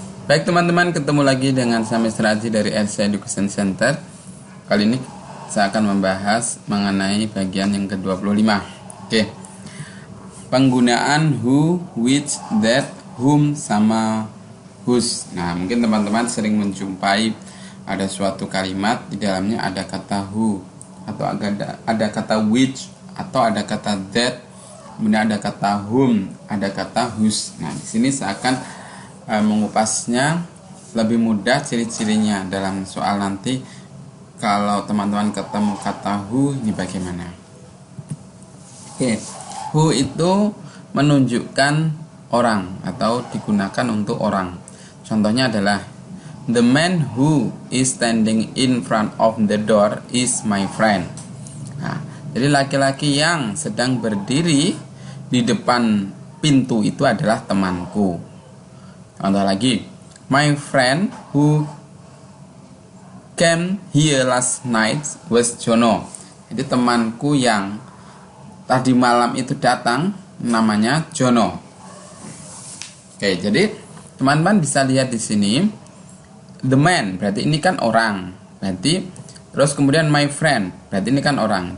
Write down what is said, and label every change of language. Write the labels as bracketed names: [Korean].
[Indonesian] Baik teman-teman, ketemu lagi dengan saya Mr. Aji dari LC Education Center. Kali ini saya akan membahas mengenai bagian yang ke-25. Oke. Penggunaan who, which, that, whom sama whose. Nah, mungkin teman-teman sering menjumpai ada suatu kalimat di dalamnya ada kata who atau ada kata which atau ada kata that, kemudian ada kata whom, ada kata whose. Nah, di sini saya akan mengupasnya lebih mudah ciri-cirinya dalam soal nanti kalau teman-teman ketemu kata who ini bagaimana. Oke, who itu menunjukkan orang atau digunakan untuk orang. Contohnya adalah [English] the man who is standing in front of the door is my friend. [Indonesian] Nah, jadi laki-laki yang sedang berdiri di depan pintu itu adalah temanku. Contoh lagi, [English] my friend who came here last night was Jono. [Indonesian] Jadi temanku yang tadi malam itu datang namanya Jono. Oke, jadi teman-teman bisa lihat di sini [English] the man [Indonesian] berarti ini kan orang. Berarti terus kemudian [English] my friend [Indonesian] berarti ini kan orang.